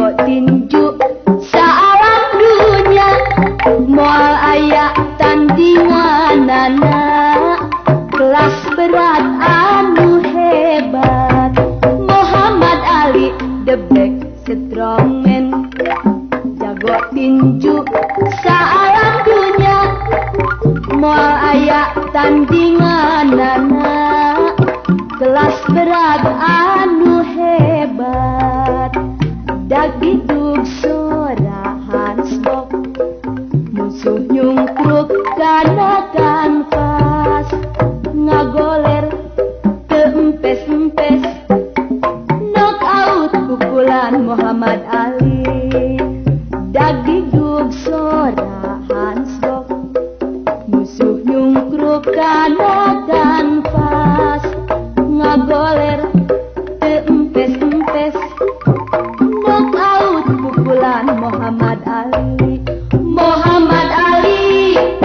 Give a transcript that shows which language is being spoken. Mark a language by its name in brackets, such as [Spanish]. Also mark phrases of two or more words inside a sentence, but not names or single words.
[Sundanese] tinju saalam dunya moal aya tandinganana kelas berat anu hebat Muhammad Ali [English] the black strongman [Sundanese] jago tinju saalam dunya moal aya tandinganana kelas berat anu hebat dagidug sorahan sebok musuh nyungkruk kana kanvas ngagoler teempes-empes [English] knock out [Sundanese] pukulan Muhammad Ali dagidug sorahan sebok musuh nyungkruk kana kanvas ngagoler teempes-empes [English] knock out [Sundanese] pukulan Muhammad Ali Muhammad Ali